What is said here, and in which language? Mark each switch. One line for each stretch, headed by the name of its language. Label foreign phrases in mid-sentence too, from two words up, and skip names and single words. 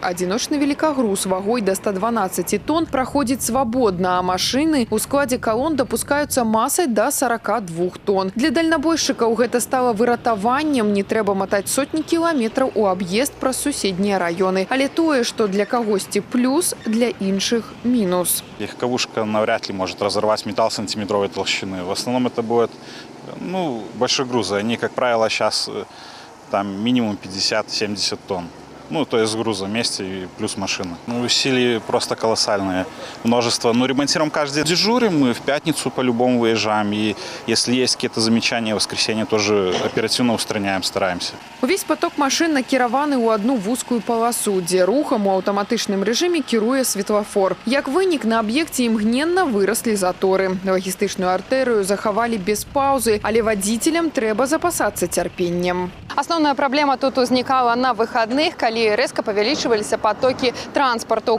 Belarusian: Адзіночны велікагруз вагой да 112 тонн праходзіць свабодна, а машыны ў складзе калон дапускаюцца масай да 42 тонн. Для дальнабойшчыкаў гэта стала выратаваннем, не трэба матаць сотні кіламетраў у аб'езд праз суседнія раёны. Але тое, што для кагосьці плюс, для іншых минус.
Russian: Легковушка навряд ли может разорвать металл сантиметровой толщины. В основном это будет большие грузы. Они, как правило, сейчас там минимум 50-70 тонн. То есть с грузом вместе и плюс машина. Усилия просто колоссальные. Множество. Ремонтируем каждый день. Дежурим, мы в пятницу по-любому выезжаем. И если есть какие-то замечания, в воскресенье тоже оперативно устраняем, стараемся.
Belarusian: Увесь поток машин накіраваны ў одну вузкую полосу, дзе рухам у аўтаматычным рэжыме кіруе светлафор. Як вынік, на аб'екце імгненна выраслі заторы. Лагістычную артэрыю захавалі без паўзы, але вадзіцелям трэба запасацца цярпеннем. Асноўная праблема тут узнікала на выхадных, калі рэзка павялічваліся потокі транспарту.